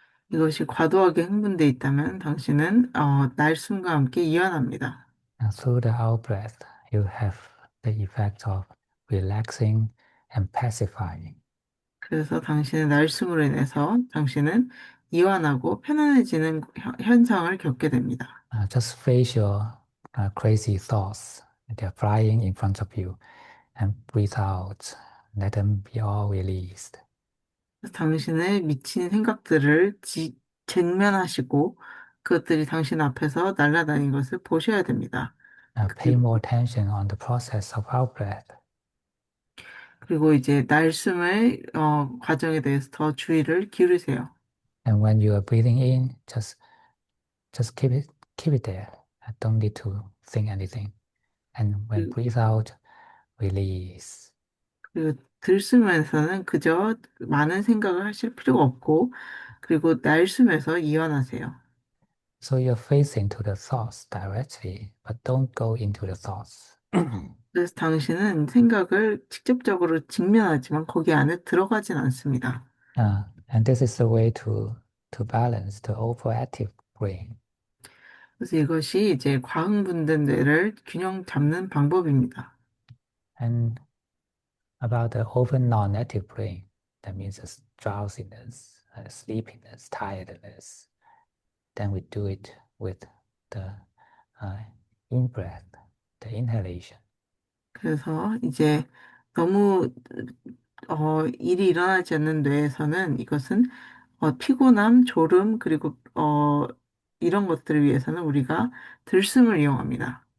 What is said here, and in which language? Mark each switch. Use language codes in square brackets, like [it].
[ko] 이것이 과도하게 흥분돼 있다면 당신은 날숨과 함께 이완합니다. [en] And through the out breath, you have the effect of relaxing and pacifying. [ko] 그래서 당신의 날숨으로 인해서 당신은 이완하고 편안해지는 현상을 겪게 됩니다. [en] Just face your crazy thoughts. They're flying in front of you and breathe out. Let them be all released. [ko] 그래서 당신의 미친 생각들을 직면하시고 그것들이 당신 앞에서 날아다닌 것을 보셔야 됩니다. [en] Pay [ko] 그리고, [en] more attention on the process of out breath. [ko] 그리고 이제 날숨의 과정에 대해서 더 주의를 기울이세요. [en] And when you are breathing in, just keep it there. I don't need to think anything. And when 그- breathe out, release. [ko] 그리고 들숨에서는 그저 많은 생각을 하실 필요가 없고 그리고 날숨에서 이완하세요. [en] So you're facing to the thoughts directly, but don't go into the thoughts. [ko] 그래서 당신은 생각을 직접적으로 직면하지만 거기 안에 들어가진 않습니다. [en] And this is the way to balance the overactive brain. [ko] 그래서 이것이 이제 과흥분된 뇌를 균형 잡는 방법입니다. [en] And about the over non-active brain, that means drowsiness, sleepiness, tiredness. Then we do it with the in-breath, the inhalation. [ko] 그래서 이제 너무 일이 일어나지 않는 뇌에서는 이것은 피곤함, 졸음, 그리고 이런 것들을 위해서는 우리가 들숨을 이용합니다.